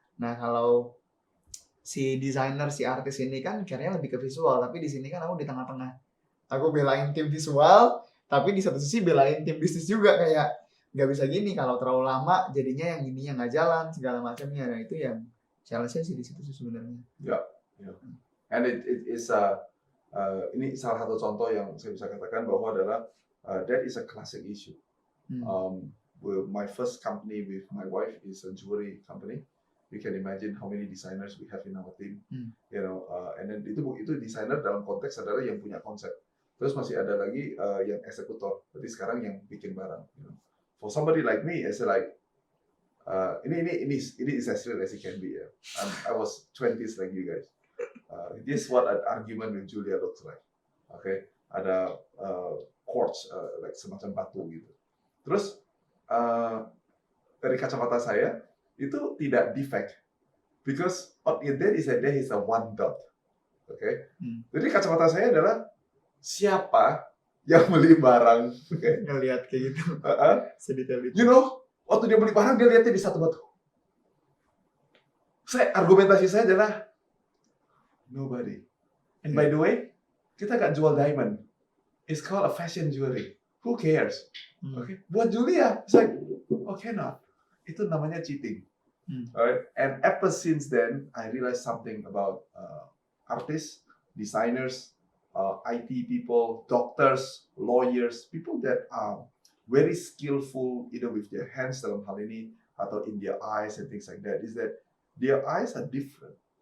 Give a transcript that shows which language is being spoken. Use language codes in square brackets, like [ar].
[id] Nah, kalau si desainer, si artis ini kan akhirnya lebih ke visual, tapi di sini kan aku di tengah-tengah, aku belain tim visual, tapi di satu sisi belain tim bisnis juga, kayak nggak bisa gini, kalau terlalu lama jadinya yang ininya nggak jalan segala macamnya. Nah, itu yang challenge-nya sih di situ sih sebenarnya. Ya. And it is ini salah satu contoh yang saya bisa katakan bahwa adalah that is a classic issue. [en] My first company with my wife is a jewelry company. You can imagine how many designers we have in our team, and then itu desainer dalam konteks adalah yang punya konsep. [id] Terus masih ada lagi yang eksekutor. Berarti sekarang yang bikin barang. [en] For somebody like me, it's like ini is as real as it can be. I was 20s like you guys. This is what an argument with Julia looks like. [id] Okay, ada quartz like semacam batu gitu. Terus dari kacamata saya itu tidak defect, because there is a one dot. Okay, jadi kacamata saya adalah siapa yang beli barang, ngelihat kayak gitu, sedetail itu. Waktu dia beli barang dia lihatnya di satu batu. Argumentasi saya adalah nobody. [en] And by the way, kita gak jual diamond. It's called a fashion jewelry. Who cares? Okay. Buat Julia, it's like, okay, not. Itu namanya cheating. Right? And ever since then, I realized something about artists, designers, IT people, doctors, lawyers, people that are very skillful either with their hands dalam hal ini atau in their eyes and things like that, is that their eyes are different.